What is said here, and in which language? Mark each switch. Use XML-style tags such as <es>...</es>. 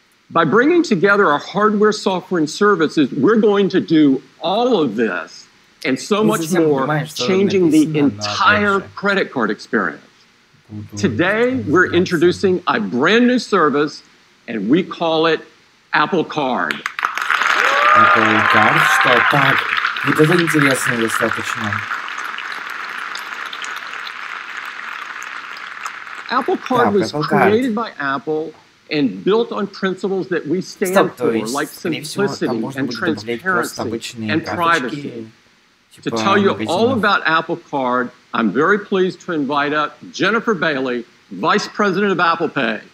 <en>By bringing together our hardware, software, and services, we're going to do all of this and so much more, changing the entire credit card experience. Today, we're introducing a brand new service, and we call it Apple Card.</en> <ru>Apple Card, что так? Вот это интересно достаточно.</ru> <en>Apple Card was created by Apple and built on principles that we stand for, like simplicity and transparency and privacy. To tell you all about Apple Card, I'm very pleased to invite up Jennifer Bailey, Vice President of Apple Pay.</en>